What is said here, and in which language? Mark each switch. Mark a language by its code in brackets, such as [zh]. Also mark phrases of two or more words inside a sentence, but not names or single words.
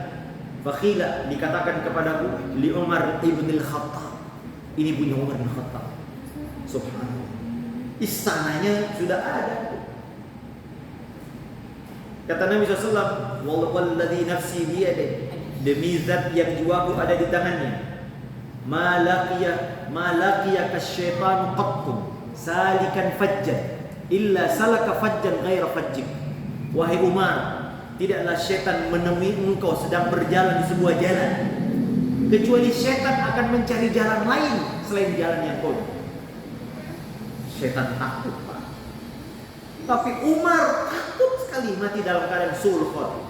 [id] Faqila, dikatakan kepadaku, [ar] لعمر بن الخطاب, [id] ini punya Umar bin Khattab. Subhanallah, istananya sudah ada. Kata Nabi SAW, [ar] والذي نفسي بيده, [id] demi zat yang jiwaku ada di tangannya, [ar] ما لقيك الشيطان قط سالكا فجا إلا سلك فجا غير فجك. [id] Wahai Umar, tidaklah syaitan menemui engkau sedang berjalan di sebuah jalan, kecuali syaitan akan mencari jalan lain selain jalan yang kau. Syaitan takut Pak. Tapi Umar takut sekali mati dalam keadaan [ar] سوء الخاتمة.